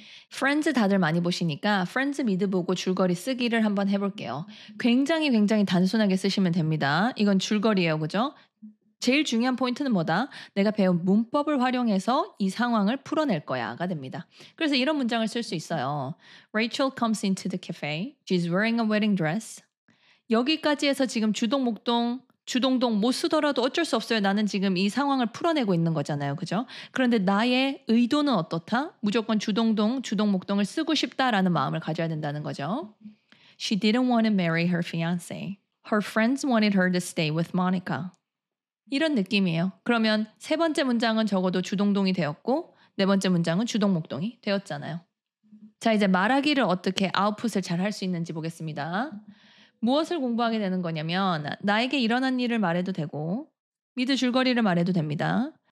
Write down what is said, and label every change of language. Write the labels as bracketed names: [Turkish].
[Korean] 프렌즈 다들 많이 보시니까 프렌즈 미드 보고 줄거리 쓰기를 한번 해볼게요. 굉장히 단순하게 쓰시면 됩니다. 이건 줄거리예요. 그죠? 제일 중요한 포인트는 뭐다? 내가 배운 문법을 활용해서 이 상황을 풀어낼 거야가 됩니다. 그래서 이런 문장을 쓸 수 있어요. [English] Rachel comes into the cafe. She's wearing a wedding dress. [Korean] 여기까지 해서 지금 주동, 목동, 주동동 못 쓰더라도 어쩔 수 없어요. 나는 지금 이 상황을 풀어내고 있는 거잖아요. 그죠? 그런데 나의 의도는 어떻다? 무조건 주동동, 주동, 목동을 쓰고 싶다라는 마음을 가져야 된다는 거죠. [English] She didn't want to marry her fiancé. Her friends wanted her to stay with Monica. [Korean] 이런 느낌이에요. 그러면 세 번째 문장은 적어도 주동동이 되었고 네 번째 문장은 주동목동이 되었잖아요. 자, 이제 말하기를 어떻게 아웃풋을 잘 할 수 있는지 보겠습니다. 무엇을 공부하게 되는 거냐면 나에게 일어난 일을 말해도 되고 미드 줄거리를 말해도 됩니다.